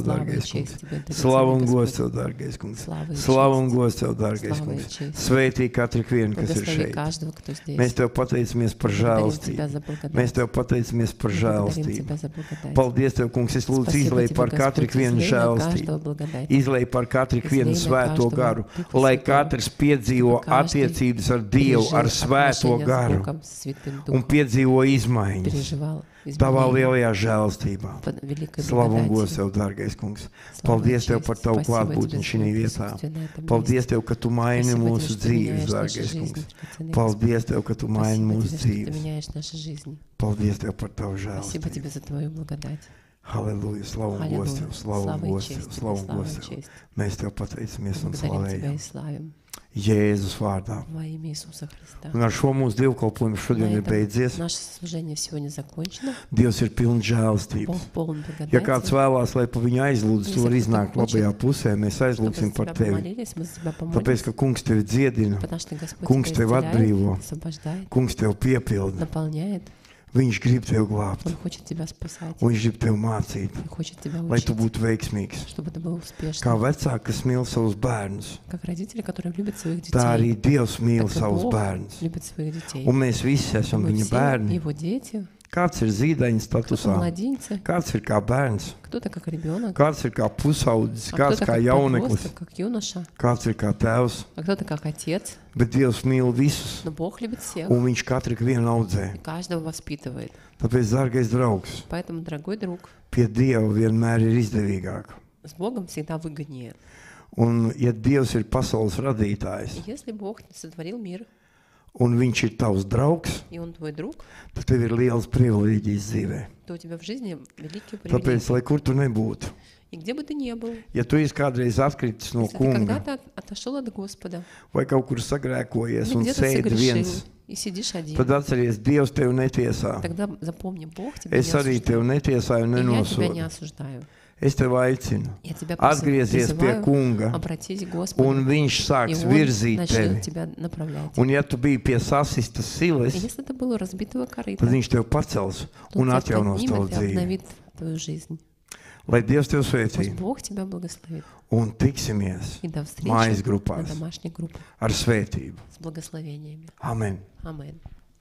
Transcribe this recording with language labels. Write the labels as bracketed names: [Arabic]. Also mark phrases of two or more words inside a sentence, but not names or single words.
[Russian] Господь, слава и [Latvian] dārgais kungs. [Russian] честь Тебе, [Latvian] Slavu un [Russian] драгоценный [Latvian] gods [Russian] Господь. [Latvian] Tev, dārgais kungs. [Russian] Слава и [Latvian] Slavu un [Russian] честь. [Latvian] gods Tev, dārgais [Russian] Слава и [Latvian] kungs. [Russian] честь. [Latvian] Sveitī katru vienu, kas ir [Russian] Благослови [Latvian] šeit. [Russian] каждого, кто здесь. [Latvian] Mēs Tev pateicamies par [Russian] Благодарим [Latvian] žēlastību. [Russian] Тебя за благодать. [Latvian] Mēs Tev pateicamies par [Russian] Мы благодарим [Latvian] žēlastību. [Russian] Тебя за благодать. [Latvian] Paldies Tev, kungs, es lūdzu [Russian] Спасибо [Latvian] izlej [Russian] Тебе, [Latvian] par katru [Russian] Господь, [Latvian] vienu [Russian] излей на [Latvian] žēlastību. [Russian] каждого благодать. [Latvian] Izlej par katru vienu [Russian] Излей на [Latvian] svēto [Russian] каждого [Latvian] garu, [Russian] Duha [Latvian] lai Svēto. katrs piedzīvo [Russian] Каждый [Latvian] attiecības ar Dievu, ar [Russian] пережил [Latvian] svēto [Russian] отношения с [Latvian] garu [Russian] Богом, с Святым [Latvian] un [Russian] Духом, [Latvian] piedzīvo izmaiņas [Russian] переживал [Latvian] Tavā [Russian] изменения [Latvian] lielajā žēlastībā. [Russian] под великой [Latvian] Slavu un gods [Russian] благодатью. [Latvian] Tev, dārgais kungs. [Russian] Слава и [Latvian] Paldies Tev [Russian] честь. [Latvian] par Tavu [Russian] Спасибо [Latvian] klātbūtni [Russian] Тебе [Latvian] šī [Russian] за [Latvian] vietā. [Russian] присутствие на этом [Latvian] Paldies [Russian] месте. [Latvian] Tev, ka Tu maini [Russian] Спасибо Тебе, [Latvian] mūsu [Russian] что ты [Latvian] dzīves, [Russian] меняешь наши [Latvian] dārgais [Russian] жизни, [Latvian] kungs. [Russian] драгоценный Господь. [Latvian] Paldies Tev, ka Tu maini [Russian] Спасибо [Latvian] mūsu [Russian] Тебе, что ты [Latvian] dzīves. [Russian] меняешь наши жизни. [Latvian] Paldies Tev par Tavu [Russian] Спасибо [Latvian] žēlastību. [Russian] Тебе за Твою благодать. [Latvian] Halleluja, slavu un gods Tev, [Russian] Аллилуйя. [Latvian] slavu un [Russian] Слава и [Latvian] gods Tev, [Russian] честь Тебе, [Latvian] slavu un [Russian] слава [Latvian] gods [Russian] и [Latvian] Tev. [Russian] честь. [Latvian] Mēs Tev pateicamies un [Russian] Благодарим Тебя и [Latvian] slavējam. [Russian] славим [Latvian] Jēzus vārdā. [Russian] во имя Иисуса Христа. [Latvian] Un ar šo mūsu dievkalpojumu šodien [Russian] На [Latvian] ir [Russian] этом [Latvian] beidzies. [Russian] наше служение сегодня закончено. [Latvian] Dievs ir pilns žēlastības. [Russian] Бог полон [Latvian] Ja kāds [Russian] благодати. [Latvian] vēlās, lai pa viņu aizlūdz, tu vari [Russian] Если [Latvian] iznākt [Russian] кто-то [Latvian] labajā [Russian] хочет, [Latvian] pusē, mēs [Russian] Чтобы [Latvian] aizlūgsim [Russian] за [Latvian] par [Russian] тебя [Latvian] tevi. [Russian] помолились, мы за тебя [Latvian] Tāpēc, [Russian] помолимся. [Latvian] ka kungs tevi dziedina, [Russian] Потому что Господь [Latvian] Kungs [Russian] тебя [Latvian] tevi atbrīvo. [Russian] исцеляет, освобождает, [Latvian] kungs tevi piepilda, [Russian] наполняет. [Latvian] viņš grib tevi glābt, [Russian] Он хочет тебя спасать. [Latvian] un viņš grib tevi mācīt, [Russian] Он хочет тебя [Latvian] lai tu [Russian] учить, [Latvian] būtu veiksmīgs. [Russian] чтобы ты был [Latvian] Kā [Russian] успешным. [Latvian] vecāki, kas mīl savus bērnus, [Russian] Как родители, которые любят своих [Latvian] tā arī [Russian] детей. [Latvian] Dievs mīl [Russian] Так и [Latvian] savus [Russian] Бог [Latvian] bērnus. [Russian] любит своих детей. [Latvian] Un mēs visi esam [Russian] Мы [Latvian] viņa [Russian] все [Latvian] bērni. [Russian] его дети. [Latvian] Kāds ir zīdaiņa [Russian] Кто-то [Latvian] statusā, [Russian] младенцы, [Latvian] kāds ir kā bērns, [Russian] кто-то как ребенок, [Latvian] kāds ir kā pusaudzis, [Russian] а [Latvian] kāds [Russian] кто-то [Latvian] kā [Russian] как [Latvian] jauneklis, [Russian] подросток, как юноша, [Latvian] kāds ir kā tēvs. [Russian] а кто-то как отец. [Latvian] Bet Dievs mīl visus, [Russian] Но Бог любит всех [Latvian] un viņš katru vienu audzē. [Russian] и каждого воспитывает. [Latvian] Tāpēc, dārgais draugs, [Russian] Поэтому, дорогой друг, [Latvian] pie Dieva vienmēr ir izdevīgāk. [Russian] с Богом всегда выгоднее. [Latvian] Un, ja Dievs ir pasaules radītājs, [Russian] И если Бог сотворил мир, [Latvian] un viņš ir tavs draugs, [Russian] и Он твой друг, [Latvian] tad tev ir liels privilēģijas dzīvē. [Russian] то у тебя в жизни великие [Latvian] Tāpēc, [Russian] привилегии. [Latvian] lai kur tu nebūtu, [Russian] И где бы ты ни был, [Latvian] ja tu esi kādreiz atkritis no [Russian] если ты [Latvian] kunga, [Russian] когда-то отошел от Господа, [Latvian] vai kaut kur sagrēkojies [Russian] или [Latvian] un [Russian] где-то [Latvian] sēdi viens, [Russian] согрешил и сидишь один, [Latvian] tad atceries, Dievs tevi netiesā. [Russian] тогда запомни, Бог тебя не [Latvian] Es arī tevi [Russian] осуждает. [Latvian] netiesāju un [Russian] И я тебя не [Latvian] nenosodu. [Russian] осуждаю. [Latvian] Es tevi aicinu, [Russian] Я тебя [Latvian] atgriezies pie [Russian] призываю [Latvian] kunga, [Russian] обратись к [Latvian] un [Russian] Господу, [Latvian] viņš [Russian] и [Latvian] sāks [Russian] Он [Latvian] virzīt [Russian] начнет [Latvian] tevi. [Russian] тебя направлять. [Latvian] Un ja tu biji pie sasistas silas, [Russian] И если это было разбитого корыта, [Latvian] tad viņš tevi pacels [Russian] то [Latvian] un [Russian] Он тебя [Latvian] atjaunos tavu [Russian] поднимет и [Latvian] dzīvi. [Russian] обновит твою жизнь. [Latvian] Lai Dievs tevi [Russian] Пусть [Latvian] sveicina [Russian] Бог тебя благословит. [Latvian] un tiksimies [Russian] И до [Latvian] mājas [Russian] встречи на [Latvian] grupās [Russian] домашней группе [Latvian] ar svētību. [Russian] с благословениями. [Latvian] Amen. [Russian] Аминь.